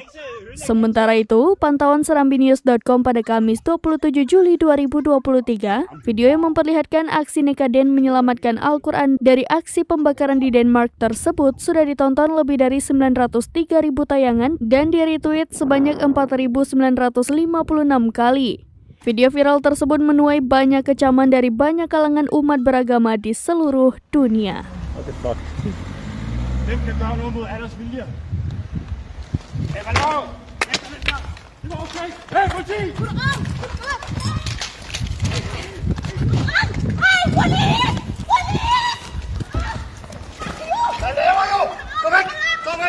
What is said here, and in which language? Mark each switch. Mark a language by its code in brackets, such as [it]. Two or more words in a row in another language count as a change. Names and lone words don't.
[id] Sementara itu, pantauan serambinews.com pada Kamis 27 Juli 2023, video yang memperlihatkan aksi nekat Den menyelamatkan Al-Quran dari aksi pembakaran di Denmark tersebut sudah ditonton lebih dari 903.000 tayangan dan di-retweet sebanyak 4.956 kali. Video viral tersebut menuai banyak kecaman dari banyak kalangan umat beragama di seluruh dunia. [da] Hvem kan gøre noget mod Anders vilje? Hey, hvad laver du? Det var okay. Hey, politi! Hvad laver du? Gå væk! Gå væk!